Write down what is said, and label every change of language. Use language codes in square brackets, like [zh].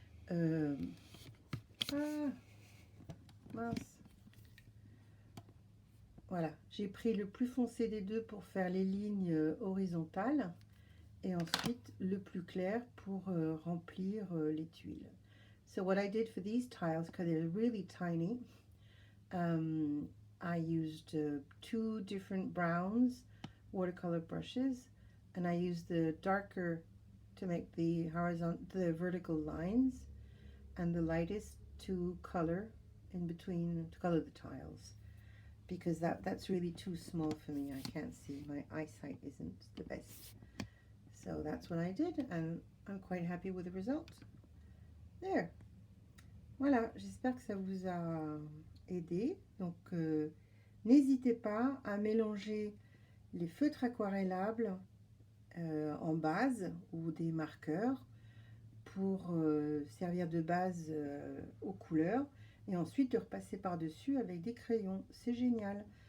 [fr] Euh, ah, mince. Voilà, j'ai pris le plus foncé des deux pour faire les lignes horizontales et ensuite le plus clair pour remplir les tuiles. [en] So what I did for these tiles, because they're really tiny, I used 2 different browns watercolor brushes, and I used the darker to make the vertical lines, and the lightest to color in between, to color the tiles, because that's really too small for me. I can't see, my eyesight isn't the best. So that's what I did, and I'm quite happy with the result. There. [fr] Voilà, j'espère que ça vous a aidé. Donc, n'hésitez pas à mélanger les feutres aquarellables en base ou des marqueurs pour servir de base aux couleurs et ensuite de repasser par-dessus avec des crayons. C'est génial.